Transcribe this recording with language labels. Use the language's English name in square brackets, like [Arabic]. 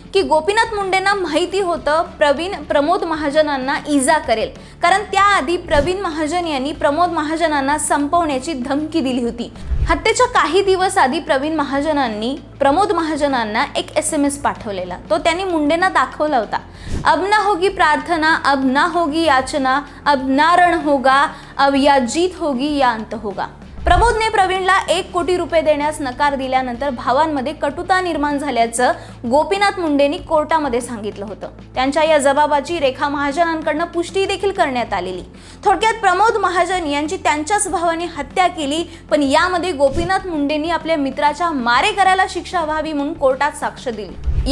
[Marathi] की गोपीनाथ मुंडेंना माहिती होतं प्रमोद महाजनांना इजा करेल, कारण त्याआधी प्रवीण महाजन यांनी प्रमोद महाजनांना संपवण्याची धमकी दिली होती। हत्येच्या काही दिवस आधी प्रवीण महाजनांनी प्रमोद महाजनांना एक SMS पाठवलेला, तो त्यांनी मुंडेंना दाखवला होता। [Hindi] अब ना होगी प्रार्थना, अब ना होगी याचना, अब ना रण होगा, अब या जीत होगी या अंत होगा। [Marathi] प्रमोदने प्रवीणला 1 कोटी रुपये देण्यास नकार दिल्यानंतर भावांमध्ये कटुता निर्माण झाल्याचं गोपीनाथ मुंडेंनी कोर्टामध्ये सांगितलं होतं। त्यांच्या या जबाबाची रेखा महाजनांकडून पुष्टी देखील करण्यात आलेली। थोडक्यात प्रमोद महाजन यांची त्यांच्याच भावाने हत्या केली, पण यामध्ये गोपीनाथ मुंडेंनी आपल्या मित्राच्या मारेकऱ्याला शिक्षा व्हावी म्हणून कोर्टात साक्ष दिली।